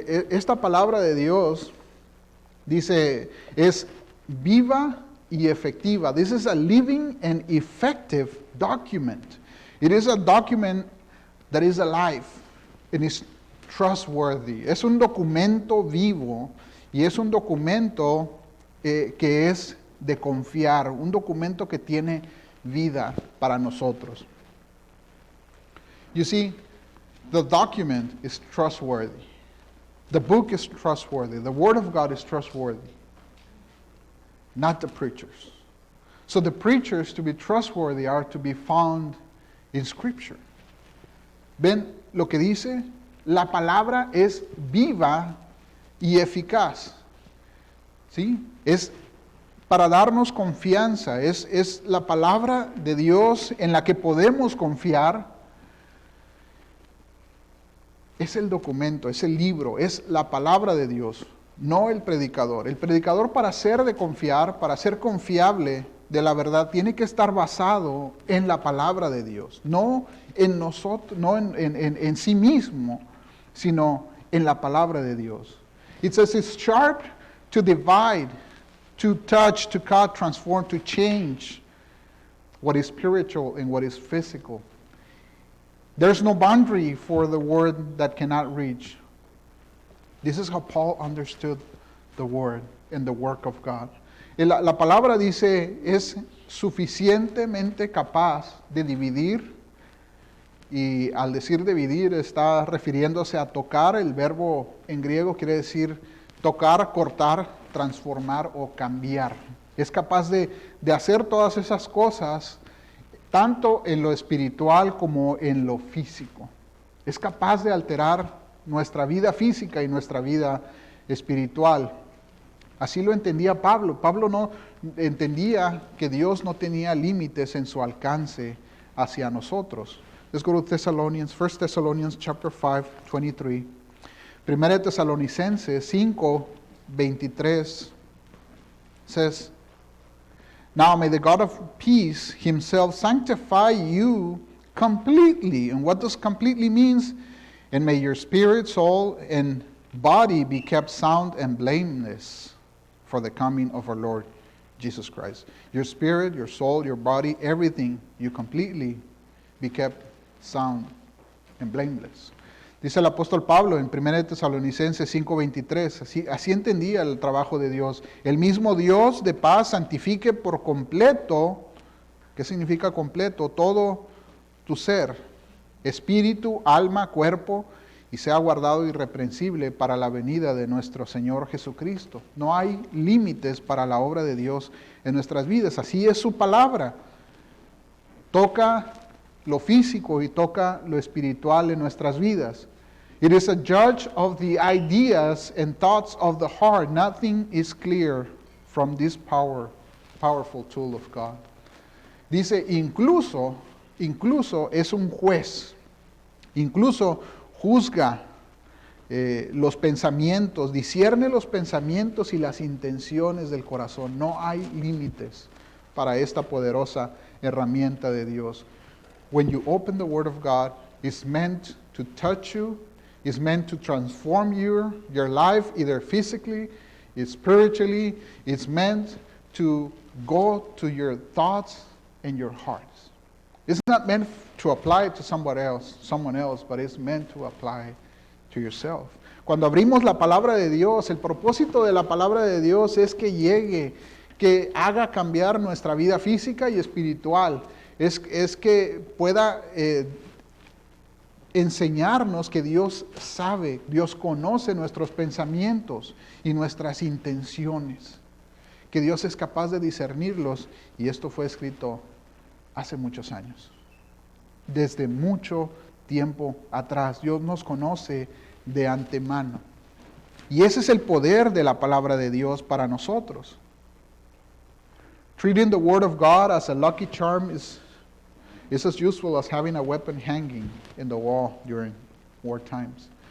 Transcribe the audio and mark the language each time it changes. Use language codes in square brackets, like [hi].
[es] Esta palabra de Dios, dice, es viva y efectiva. [en] This is a living and effective document. It is a document that is alive and is trustworthy. [es] Es un documento vivo y es un documento que es de confiar, un documento que tiene vida para nosotros. [en] You see, the document is trustworthy. The book is trustworthy. The Word of God is trustworthy. Not the preachers. So the preachers, to be trustworthy, are to be found in Scripture. [es] ¿Ven lo que dice? La palabra es viva y eficaz. ¿Sí? Es para darnos confianza. Es la palabra de Dios en la que podemos confiar. Es el documento, es el libro, es la palabra de Dios, no el predicador. El predicador, para ser de confiar, para ser confiable de la verdad, tiene que estar basado en la palabra de Dios, no en nosotros, no en sí mismo, sino en la palabra de Dios. [en] It says it's sharp to divide, to touch, to cut, transform, to change what is spiritual and what is physical. There's no boundary for the word that cannot reach. This is how Paul understood the word and the work of God. [es] La palabra, dice, es suficientemente capaz de dividir, y al decir dividir está refiriéndose a tocar. El verbo en griego quiere decir tocar, cortar, transformar o cambiar. Es capaz de hacer todas esas cosas, tanto en lo espiritual como en lo físico. Es capaz de alterar nuestra vida física y nuestra vida espiritual. Así lo entendía Pablo. Pablo no entendía que Dios no tenía límites en su alcance hacia nosotros. [en] Let's go to Thessalonians, 1 Thessalonians chapter 5, 23. [es] Primera de Tesalonicenses [en] 5, 23 says, now may the God of peace himself sanctify you completely. And what does completely means? And may your spirit, soul, and body be kept sound and blameless for the coming of our Lord Jesus Christ. Your spirit, your soul, your body, everything, you completely be kept sound and blameless. [es] Dice el apóstol Pablo en 1 Tesalonicenses 5:23, así entendía el trabajo de Dios. El mismo Dios de paz santifique por completo, ¿qué significa completo? Todo tu ser, espíritu, alma, cuerpo, y sea guardado irreprensible para la venida de nuestro Señor Jesucristo. No hay límites para la obra de Dios en nuestras vidas. Así es su palabra. Toca lo físico y toca lo espiritual en nuestras vidas. [en] It is a judge of the ideas and thoughts of the heart. Nothing is clear from this powerful tool of God. [es] Dice, incluso es un juez. Incluso juzga los pensamientos, discierne los pensamientos y las intenciones del corazón. No hay límites para esta poderosa herramienta de Dios. [en] When you open the Word of God, it's meant to touch you, it's meant to transform your life, either physically, spiritually. It's meant to go to your thoughts and your hearts. It's not meant to apply it to someone else, but it's meant to apply to yourself. [es] Cuando abrimos la palabra de Dios, el propósito de la palabra de Dios es que llegue, que haga cambiar nuestra vida física y espiritual. Es que pueda enseñarnos que Dios sabe, Dios conoce nuestros pensamientos y nuestras intenciones, que Dios es capaz de discernirlos, y esto fue escrito hace muchos años, desde mucho tiempo atrás. Dios nos conoce de antemano, y ese es el poder de la palabra de Dios para nosotros. [en] Treating the Word of God as a lucky charm is as useful as having a weapon hanging in the wall during war times.